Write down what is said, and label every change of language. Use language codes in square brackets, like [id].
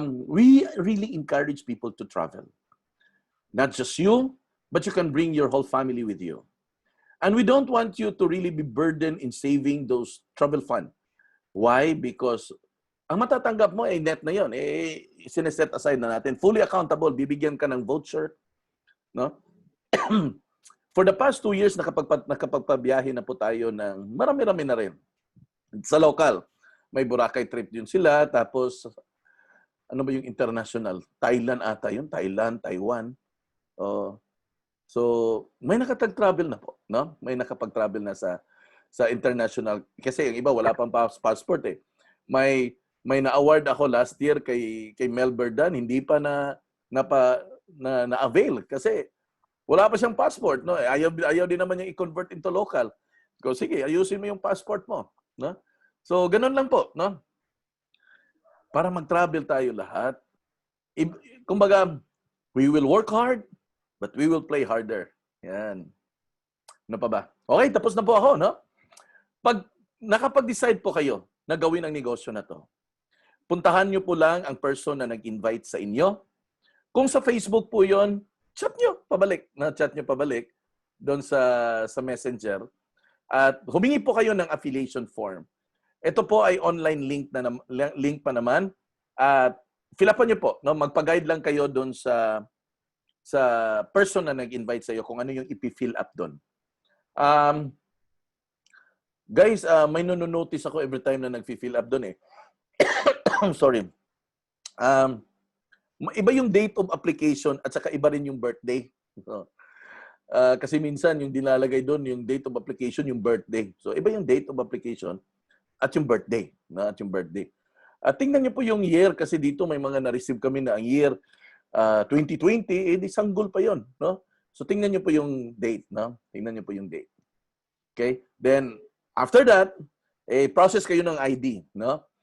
[en] We really encourage people to travel. Not just you, but you can bring your whole family with you. And we don't want you to really be burdened in saving those travel fund. Why? [tl] Because ang matatanggap mo ay net na yun. Sineset aside na natin. Fully accountable. Bibigyan ka ng voucher. No? [en] For the past 2 years, [tl] nakapagpabiyahe na po tayo ng marami-rami na rin. Sa local, may Boracay trip din sila. Tapos, ano ba yung international? Thailand ata yun. Thailand, Taiwan. So, may nakapag-travel na po. No? May nakapag-travel na sa international. Kasi yung iba, wala pang passport eh. May na-award ako last year kay Mel Berdan. Hindi pa na-avail. Kasi wala pa siyang passport. No? Ayaw din naman niya i-convert into local. So, sige, ayusin mo yung passport mo. No? So, ganun lang po. No? Para mag-travel tayo lahat. [en] Kumbaga, we will work hard, but we will play harder. [tl] Yan. Ano pa ba? Okay, tapos na po ako, no? Pag nakapag-decide po kayo na gawin ang negosyo na to, puntahan nyo po lang ang person na nag-invite sa inyo. Kung sa Facebook po yon, chat nyo pabalik. Chat nyo pabalik doon sa Messenger. At humingi po kayo ng affiliation form. Ito po ay online link pa naman. At fill upan nyo po. No? Magpa-guide lang kayo doon sa person na nag-invite sa iyo kung ano yung ipi-fill up doon. Guys, may notice ako every time na nag-fill up doon eh. Sorry. Iba yung date of application at saka iba rin yung birthday. Kasi minsan yung dilalagay doon, yung date of application, yung birthday. So iba yung date of application at yung birthday. No? At yung birthday. Tingnan niyo po yung year kasi dito may mga na-receive kami na ang year 2020, di sanggol pa yon, no? So tingnan niyo po yung date, no? Tingnan niyo po yung date. Okay? [en] Then after that, process kayo ng ID, no?